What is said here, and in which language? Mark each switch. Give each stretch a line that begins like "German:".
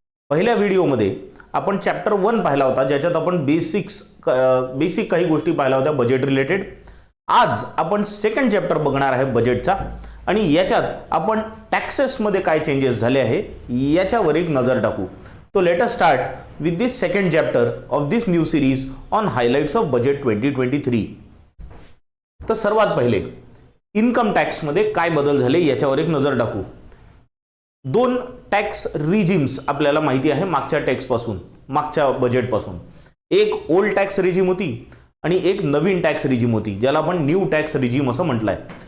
Marathi: पहिल्या व्हिडिओमध्ये आपण चॅप्टर 1 पाहिला होता, ज्याच्यात आपण बेसिक काही गोष्टी पाहिल्या होत्या बजेट रिलेटेड. आज आपण सेकंड चॅप्टर बघणार आहे बजेटचा आणि याच्यात आपण टॅक्सेसमध्ये काय चेंजेस झाले आहे याच्यावर एक नजर टाकू.
English: तो let us start with this second chapter of this new series on highlights of budget 2023.
Marathi: तर सर्वात पहिले इन्कम टॅक्समध्ये काय बदल झाले याच्यावर एक नजर टाकू. 2 टॅक्स रिजिम्स आपल्याला माहिती आहे मागच्या बजेटपासून. एक ओल्ड टॅक्स रिजिम होती आणि एक नवीन टॅक्स रिजिम होती, ज्याला आपण न्यू टॅक्स रिजिम असं म्हटलंय.